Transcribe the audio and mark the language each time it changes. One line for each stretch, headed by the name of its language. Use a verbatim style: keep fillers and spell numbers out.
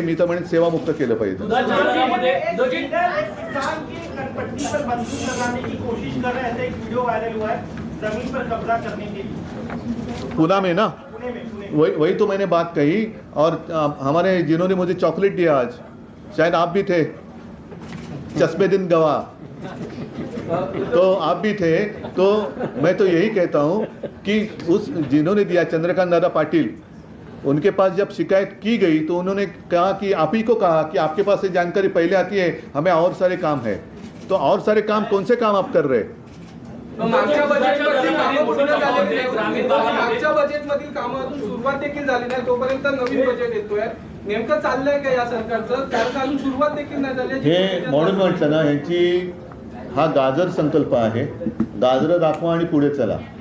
Marathi: मी तर म्हणेन सेवामुक्त केलं पाहिजे.
Hindi: किसान की कटपट्टी पर बंदूक लगाने की कोशिश कर रहे थे, एक वीडियो वायरल हुआ है जमीन पर कब्जा करने के लिए पुणे में ना, पुणे में पुणे में। वही वही तो मैंने बात कही. और अ, हमारे जिन्होंने मुझे चॉकलेट दिया आज, शायद आप भी थे, चश्मे दिन गवा तो आप भी थे. तो मैं तो यही कहता हूँ कि उस जिन्होंने दिया, चंद्रकांत दादा पाटिल, उनके पास जब शिकायत की गई तो उन्होंने कहा कि आप ही को कहा कि आपके पास ये जानकारी पहले आती है, हमें और सारे काम है. तो और सारे काम कौन से काम आप कर रहे हैं?
Marathi: मग मागच्या बजेटमधील कामं पूर्ण झालेली दुधाच्या नाही. ग्रामीण भागामध्ये- मागच्या बजेटमधील कामं अजून सुरुवात देखील झाली नाही, तोपर्यंत नवीन बजेट येतोय. नेमकं चाललंय का या सरकारचं, कारण अजून सुरुवात देखील नाही झाली आहे. हे म्हणून म्हटलं ना, ह्यांची हा गाजर संकल्प आहे, गाजरं दाखवा आणि पुढे चला.